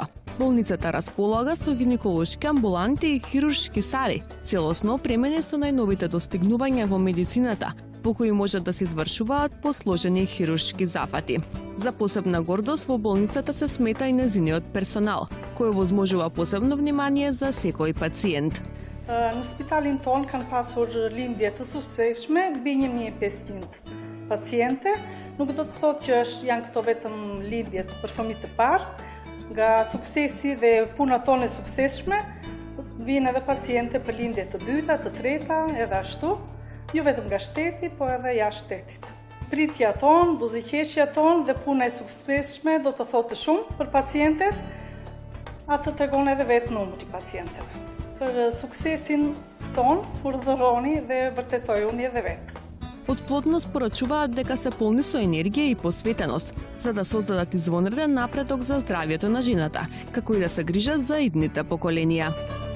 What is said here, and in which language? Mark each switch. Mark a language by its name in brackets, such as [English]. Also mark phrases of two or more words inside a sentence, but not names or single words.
[Macedonian] Болницата располага со гинеколошки амбуланти и хируршки сали, целосно опремени со најновите достигнувања во медицината, по кои може да се извршуваат посложени хируршки зафати. За посебна гордост во болницата се смета и незиниот персонал, кој возможува посебно внимание за секој пациент. [Albanian] Në spitalin ton kanë pasur lindje të suksesshme, mbi 1500 paciente. Nuk do të thotë që janë këto vetëm lindjet për fëmijë të parë. Nga suksesi dhe puna tonë e suksesshme, vinë edhe paciente për lindje të dyta, të treta, edhe ashtu, jo vetëm nga shteti, po edhe jashtë shtetit. Pritja tonë, buzëqeshja tonë dhe puna e suksesshme do të thotë shumë për pacientet, atë tregon edhe vetë numri pacienteve. Për suksesin ton, urdhëroni dhe vërtetojuni edhe vetë. [Macedonian] Од Плодност порачуваат дека се полни со енергија и посветеност, за да создадат извонреден напредок за здравјето на жената, како и да се грижат за идните поколенија.